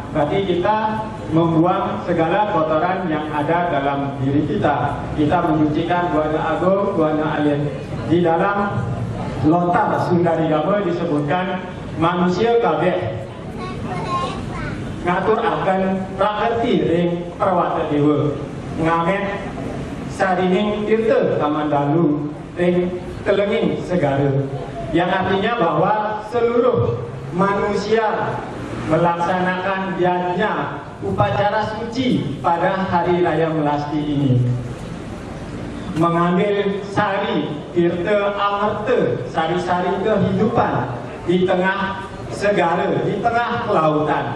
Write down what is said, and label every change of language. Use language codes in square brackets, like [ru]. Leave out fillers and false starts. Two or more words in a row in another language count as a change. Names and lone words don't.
[id] Berarti kita membuang segala kotoran yang ada dalam diri kita. Kita menyucikan Buana Agung, Buana Alit. Di dalam Lontar Sundaridama disebutkan [kaw] manusia kabeh ngatur akan prakerti ring perwata dewa, ngamet sarining tirta kamandalu ring telenging segara, [id] yang artinya bahwa seluruh manusia melaksanakan yajna upacara suci pada Hari Raya Melasti ini, mengambil sari tirta amarta, sari-sari kehidupan di tengah segara, di tengah lautan.